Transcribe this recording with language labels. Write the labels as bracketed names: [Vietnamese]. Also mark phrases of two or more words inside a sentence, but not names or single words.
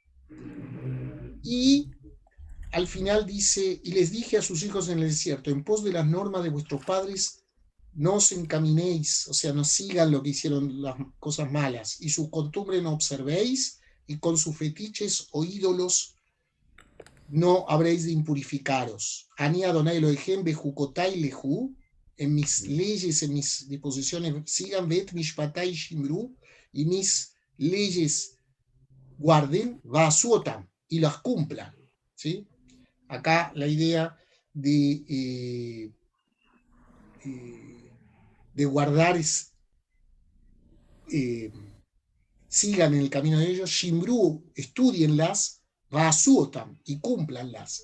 [Spanish] Y al final dice, y les dije a sus hijos en el desierto, en pos de las normas de vuestros padres, no os encaminéis, o sea, no sigan lo que hicieron las cosas malas, y sus costumbres no observéis, y con sus fetiches o ídolos no habréis de impurificaros. [Hebrew] אני יהוה אלהים בחקותי לכו, [Spanish] en mis leyes, en mis disposiciones, sigan [Hebrew] ואת משפטי שמרו, [Spanish] y mis leyes guarden, vasuotam, y las cumplan, ¿sí? Acá la idea de guardar es sigan en el camino de ellos, Shimru, estudienlas, Vasuotam, y cúmplanlas.